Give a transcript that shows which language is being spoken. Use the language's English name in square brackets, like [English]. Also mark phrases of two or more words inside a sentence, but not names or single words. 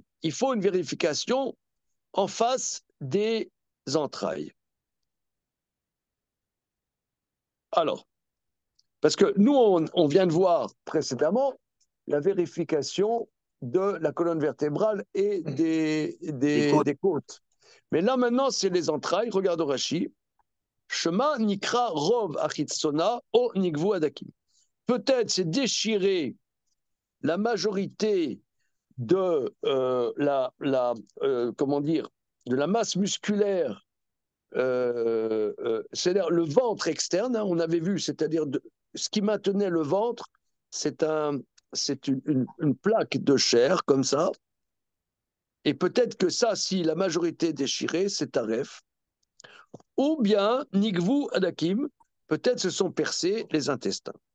[French] Il faut une vérification en face des entrailles. Alors, parce que nous, on vient de voir précédemment la vérification de la colonne vertébrale et des côtes. Mais là, maintenant, c'est les entrailles. [Hebrew] Regarde Rashi. שמא נקרע רוב חיצונה או נקבו הדקים. [French] Peut-être c'est déchirer la majorité de comment dire, de la masse musculaire, c'est-à-dire le ventre externe, hein, on avait vu, c'est-à-dire ce qui maintenait le ventre, c'est une plaque de chair comme ça, et peut-être que ça, si la majorité est déchirée, c'est taref, ou bien [Hebrew] נקבו הדקים, [French] peut-être se sont percés les intestins.